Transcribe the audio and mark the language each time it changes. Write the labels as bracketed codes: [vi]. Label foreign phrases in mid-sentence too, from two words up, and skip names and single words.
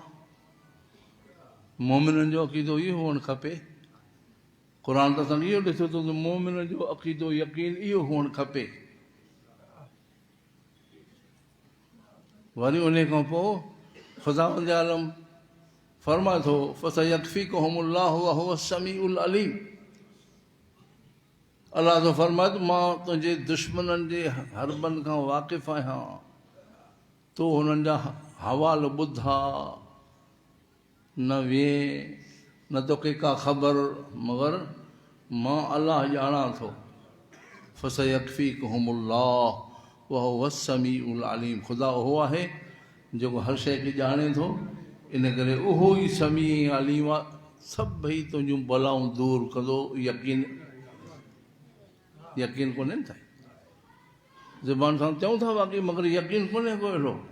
[sd] मोमिननि जो अक़ीदो इहो हुअणु खपे। क़ुरान त असांखे इहो ॾिसो थो त मोमिननि जो अक़ीदो यकीन इहो हुअणु खपे। वरी उन खां पोइ ख़ुदावंद आलम फरमाए थो [ar] فسيكفيكهم الله وهو السميع العليم. [sd] अलाह तो फरमाए थो मां तुंहिंजे दुश्मननि जे हरबनि खां वाक़िफ़ आहियां, तो हुननि जा हवाल ॿुधा, न विए न तोखे का ख़बर, मगर मां अलाह ॼाणा थो। [ar] فسيكفيكهم الله وهو السميع العليم. [sd] ख़ुदा उहो आहे जेको हर शइ खे ॼाणे थो, इन करे उहो ई समी अलीम आहे, सभई तुंहिंजूं बलाऊं दूरि कंदो। यकीन कोन्हे न साईं, ज़ुबान सां चऊं था बाक़ी मगर यकीन कोन्हे को अहिड़ो।